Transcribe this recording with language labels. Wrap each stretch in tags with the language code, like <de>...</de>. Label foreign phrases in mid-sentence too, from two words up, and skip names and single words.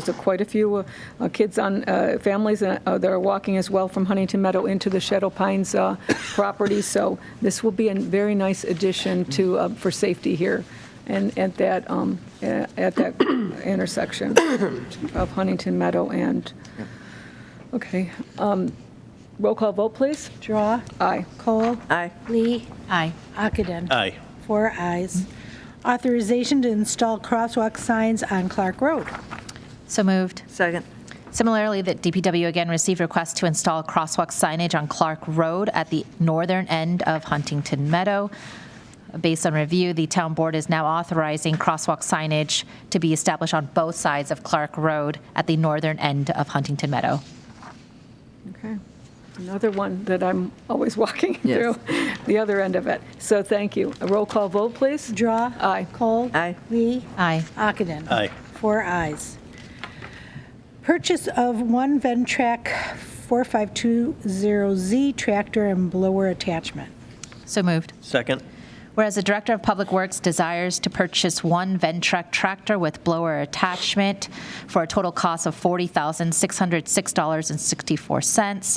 <en>There's quite a few kids on families that are walking as well from Huntington Meadow into the Shadow Pines property. So this will be a very nice addition to for safety here and at that intersection of Huntington Meadow and. Okay. Roll call vote, please. Drawe. Aye. Kohl. Aye. Lee. Aye. Ockenden. Aye. 4 ayes. Authorization to install crosswalk signs on Clark Road. So moved. Second. Similarly, that DPW again received requests to install crosswalk signage on Clark Road at the northern end of Huntington Meadow. Based on review, the town board is now authorizing crosswalk signage to be established on both sides of Clark Road at the northern end of Huntington Meadow. Okay. Another one that I'm always walking Yes. through, the other end of it. So thank you. A roll call vote, please. Drawe. Aye. Kohl. Aye. Lee. Aye. Ockenden. Aye. 4 ayes. Purchase of one Ventrac 4520Z tractor and blower attachment. So moved. Second. Whereas the Director of Public Works desires to purchase one Ventrac tractor with blower attachment for a total cost of $40,606.64.</en>